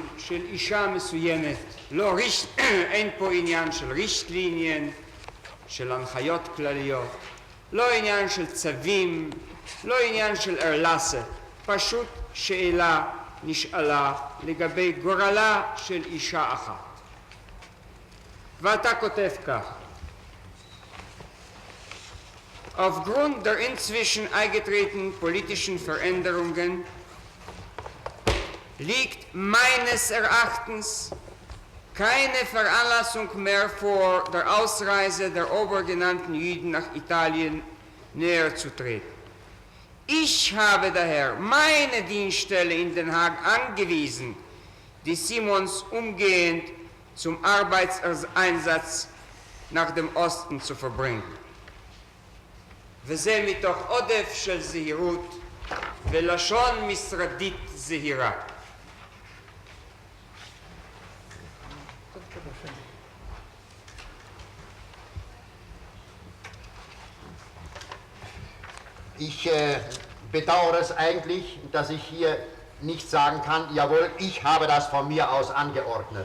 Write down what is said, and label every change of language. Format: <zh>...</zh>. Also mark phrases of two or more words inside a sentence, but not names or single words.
<he>של אישה מסוימת, אין פה עניין של רישטליניין, של הנחיות כלליות, לא עניין של צווים, לא עניין של ארלסה, פשוט שאלה נשאלה לגבי גורלה של אישה אחת. ואתה כותב כך:</he> <de>Aufgrund der inzwischen eingetretenen politischen Veränderungen liegt meines Erachtens keine Veranlassung mehr vor, der Ausreise der obergenannten Juden nach Italien näher zu treten. Ich habe daher meine Dienststelle in Den Haag angewiesen, die Simons umgehend zum Arbeitseinsatz nach dem Osten zu verbringen.</de> <he>וזה מתוך עודף של זהירות ולשון משרדית זהירה.</he> <de>Ich bedauere es eigentlich, dass ich hier nicht sagen kann, jawohl, ich habe das von mir aus angeordnet.</de>